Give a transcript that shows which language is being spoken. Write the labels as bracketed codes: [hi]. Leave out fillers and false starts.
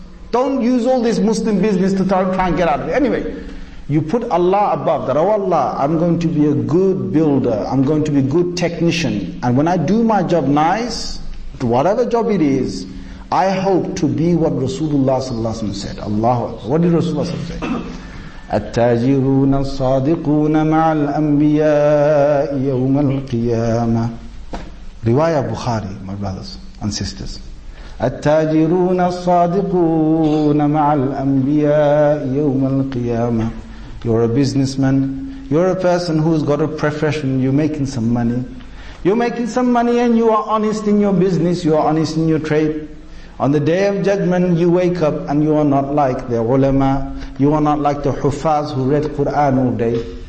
[en] Don't use all this Muslim business to try and get out of it. Anyway, you put Allah above that. Oh Allah, I'm going to be a good builder, I'm going to be a good technician. And when I do my job nice, whatever job it is, I hope to be what Rasulullah sallallahu alaihi wasallam said. Allahu, what did Rasulullah sallallahu alaihi wasallam say? [ar] التاجرون الصادقون مع الأنبياء يوم القيامة. [en] Riwayah Bukhari, my brothers and sisters. [ar] التاجرون الصادقون مع الأنبياء يوم القيامة. [en] You're a businessman, you're a person who's got a profession, you're making some money. You're making some money and you are honest in your business, you are honest in your trade. On the day of judgment, you wake up and you are not like the ulama, you are not like the huffaz who read Quran all day.